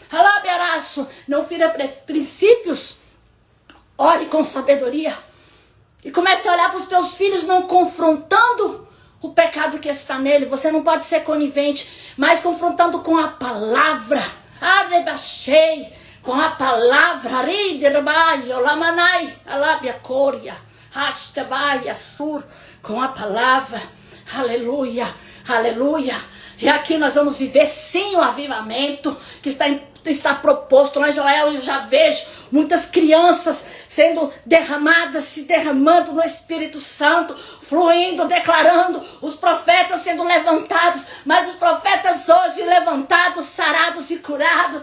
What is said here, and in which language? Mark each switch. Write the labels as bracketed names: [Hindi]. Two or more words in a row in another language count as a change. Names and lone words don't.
[Portuguese] Não fira princípios. Ore com sabedoria. E comece a olhar para os teus filhos, não confrontando o pecado que está nele. Você não pode ser conivente, mas confrontando com a palavra. Arebachei, com a palavra. Ariderbai, olamanai, alabia coria, hastabai, assur, com a palavra. Aleluia, aleluia. E aqui nós vamos viver sim o avivamento que está proposto. Lá em Joel eu já vejo muitas crianças sendo derramadas, se derramando no Espírito Santo, fluindo, declarando, os profetas sendo levantados, mas os profetas hoje levantados, sarados e curados.